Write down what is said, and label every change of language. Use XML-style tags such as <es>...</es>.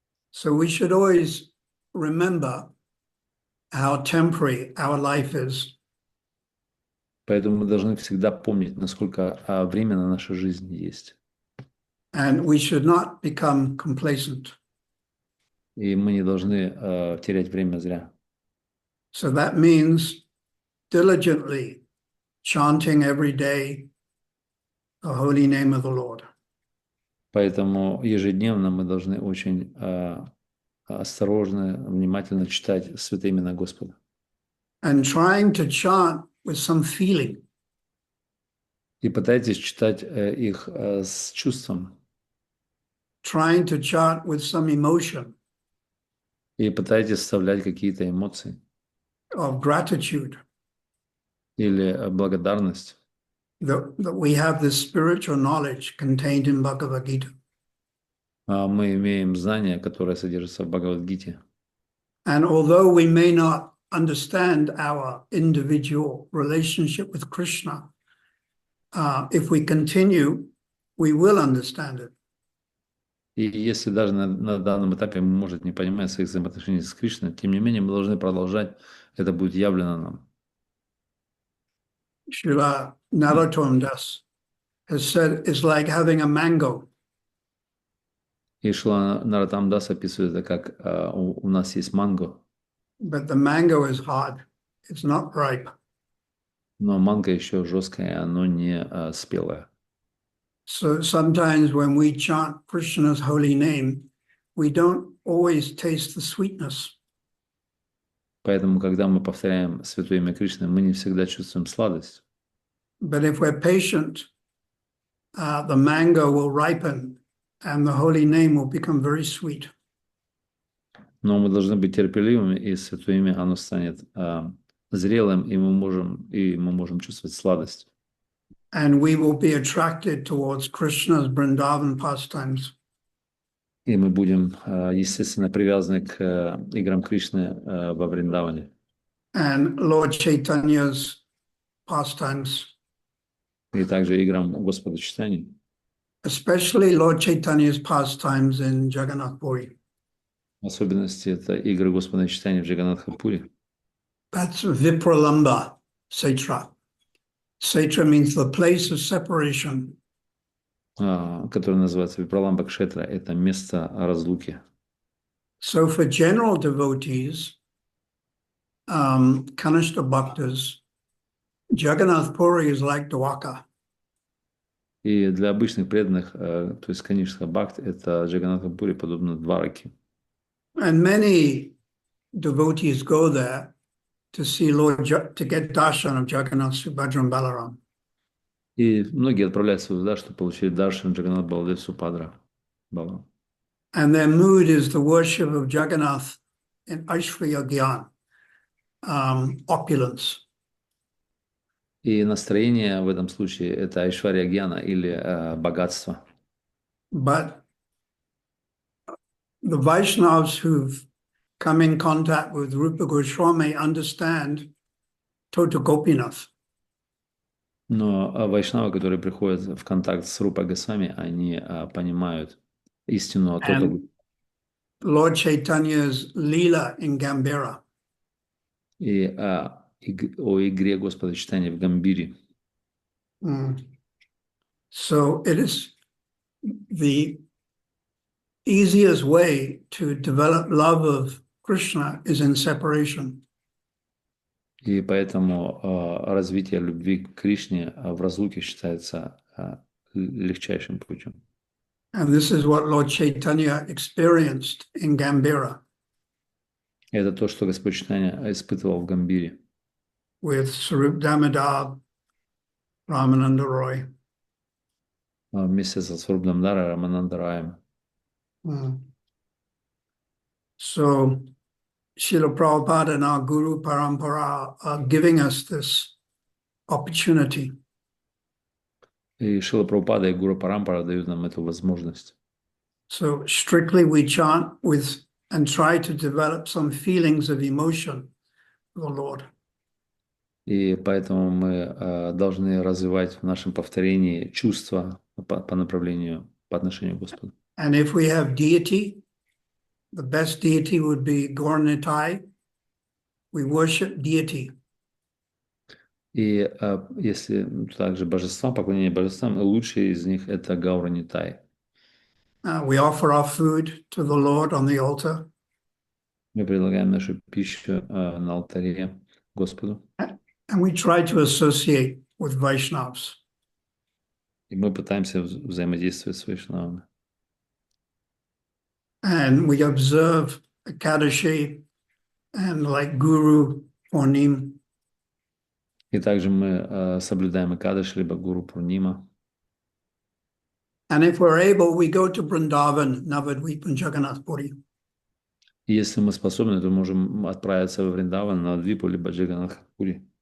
<en>So we should always remember how temporary our life is.</en> <ru>Поэтому мы должны всегда помнить, насколько временно наша жизнь есть.</ru> <en>And we should not become complacent.</en> <ru>И мы не должны терять время зря.</ru> <en>So that means diligently chanting every day the holy name of the Lord.</en> <ru>Поэтому ежедневно мы должны очень осторожно, внимательно читать святые имена Господа.</ru> <en>And trying to chant with some feeling.</en> <ru>И пытайтесь читать их с чувством.</ru> <en>Trying to chant with some emotion.</en> <ru>И пытайтесь вставлять какие-то эмоции.</ru> <en>Of gratitude.</en> <ru>Или благодарность.</ru> <en>That we have this spiritual knowledge contained in Bhagavad Gita.</en> <ru>Мы имеем знания, которые содержатся в Бхагавад-гите.</ru> <en>And although we may not understand our individual relationship with Krishna, if we continue, we will understand it.</en> <ru>И если даже на данном этапе мы, может, не понимаем своих взаимоотношений с Кришной, тем не менее мы должны продолжать, это будет явлено нам.</ru> <en>Srila Narottam Das has said it's like having a mango.</en> <ru>И Шрила Нароттам Дас описывает это как у нас есть манго,</ru> <en>But the mango is hard. It's not ripe.</en> <ru>но манго еще жесткое, оно не спелое.</ru> <en>So sometimes when we chant Krishna's holy name, we don't always taste the sweetness.</en> <ru>Поэтому, когда мы повторяем Святое имя Кришны, мы не всегда чувствуем сладость.</ru> <en>But if we're patient, the mango will ripen and the holy name will become very sweet.</en> <ru>Но мы должны быть терпеливыми, и Святое имя, оно станет зрелым, и мы можем чувствовать сладость.</ru> <en>And we will be attracted towards Krishna's Vrindavan pastimes.</en> <ru>И мы будем, естественно, привязаны к играм Кришны во Вриндаване.</ru> <en>And Lord Chaitanya's pastimes.</en> <ru>И также играм Господа Читания.</ru> <en>Especially Lord Chaitanya's pastimes in Jagannath Puri.</en> <ru>В особенности это игры Господа Читания в Джаганнатха-пури.</ru> <en>That's Vipralamba Setra. Setra means the place of separation.</en> <ru>Который называется Випраламба Кшетра, это место разлуки.</ru> <en>So for general devotees, Kanishta Bhaktas, Jagannath Puri is like Dwaka.</en> <ru>И для обычных преданных, то есть Каништа Бхакт, это Джаганнатха-пури подобно Двараке.</ru> <en>And many devotees go there to see to get darshan of Jagannath, Subhadra and Balaram.</en> <ru>И многие отправляются туда, чтобы получить даршан Джаганнат Баладев Супадра.</ru> <en>And their mood is the worship of Jagannath in Aishvarya Gyan, opulence.</en> <ru>И настроение в этом случае это Айшварья Гьяна или богатство.</ru> <en>But the Vaishnavas who've come in contact with Rupa Goswami understand Tota Gopinath.</en> <ru>Но вайшнавы, которые приходят в контакт с Рупа Госвами, они понимают истину о Tota.</ru> <en>Lord Chaitanya's Leela in Gambhira.</en> <ru>И о игре Господа читания в Гамбире.</ru> <en>So it is the easiest way to develop love of Krishna is in separation.</en> <ru>И поэтому развитие любви к Кришне в разлуке считается легчайшим путем.</ru> <en>And this is what Lord Chaitanya experienced in Gambhira</en> <ru>Это то, что Господь Чайтанья испытывал в Гамбире</ru> <en>with Sarup Damodar, Ramananda Roy.</en> <ru>вместе со Сваруб Дамодара Рамананда Раем.</ru> <en>So Srila Prabhupada and our Guru Parampara are giving us this opportunity.</en> <ru>И Шрила Прабхупада и Гуру Парампара дают нам эту возможность.</ru> <en>So strictly we chant with and try to develop some feelings of emotion for the Lord.</en> <ru>И поэтому мы должны развивать в нашем повторении чувства по направлению, по отношению к Господу.</ru> <en>And if we have deity, the best deity would be Gauranitai. We worship deity.</en> <ru>И если также божествам, поклонение божествам, лучший из них это Гауранитай.</ru> <en>We offer our food to the Lord on the altar.</en> <ru>Мы предлагаем нашу пищу на алтаре Господу.</ru> <en>And we try to associate with Vaishnavas.</en> <ru>И мы пытаемся взаимодействовать с Вайшнавами.</ru> <en>And we observe Ekadashi and like Guru Purnim.</en> <ru>И также мы соблюдаем Экадаши, либо Гуру Пурнима.</ru> <en>And if we're able, we go to Vrindavan, Navadvip and Jagannath Puri.</en> <ru>И если мы способны, то можем отправиться во Вриндаван, на Двипу, либо Джаганнатхапури.</ru>